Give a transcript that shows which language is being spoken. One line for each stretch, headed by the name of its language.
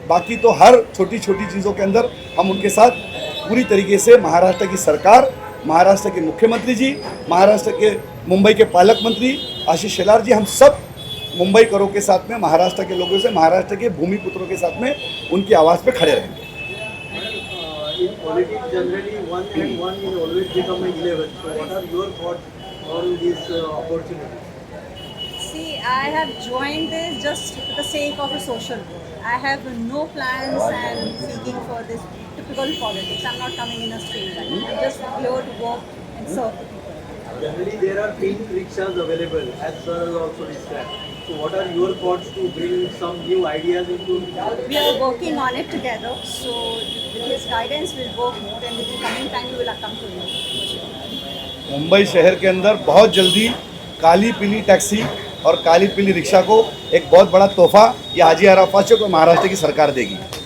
Hindi: बाकी तो हर छोटी छोटी चीज़ों के अंदर हम उनके साथ पूरी तरीके से, महाराष्ट्र की सरकार, महाराष्ट्र के मुख्यमंत्री जी, महाराष्ट्र के मुंबई के पालक मंत्री आशीष शेलार जी, हम सब मुंबई करों के साथ में, महाराष्ट्र के लोगों से, महाराष्ट्र के भूमिपुत्रों के साथ में उनकी आवाज़ पे खड़े रहेंगे।
English: In politics, generally, 1 and 1 will always become an 11. So, what are your thoughts on this opportunity? See, I have joined this just for the sake of a social work. I have no plans and seeking for this typical politics. I'm not coming in a straight line. I'm just here to work and serve the people. Generally, there are pink rickshaws available, as sir has also described. So, what are your thoughts to bring some new ideas into? We are working on it together. So, with his guidance, we'll work more, and with the coming time, we will come to you. for sure.
Hindi: Mumbai शहर के अंदर बहुत जल्दी काली पीली taxi और काली पीली rickshaw को एक बहुत बड़ा तोहफा ये हाजी आराफ को महाराष्ट्र की सरकार देगी।